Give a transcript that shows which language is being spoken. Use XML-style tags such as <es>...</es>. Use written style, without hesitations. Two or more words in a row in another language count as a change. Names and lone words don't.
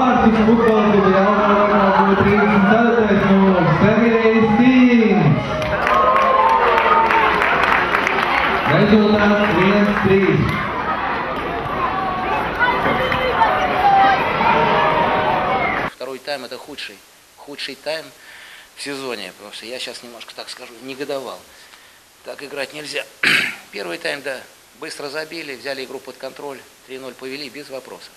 <lv>Rīgas futbola kluba Jelgava būtu 34. numurs Sergejs Tīns. Rezultāts 1-3.</lv> <ru>Второй тайм – это худший тайм в сезоне, потому что я сейчас немножко, так скажу, негодовал. Так играть нельзя. Первый тайм, да, быстро забили, взяли игру под контроль, 3-0 повели без вопросов.</ru>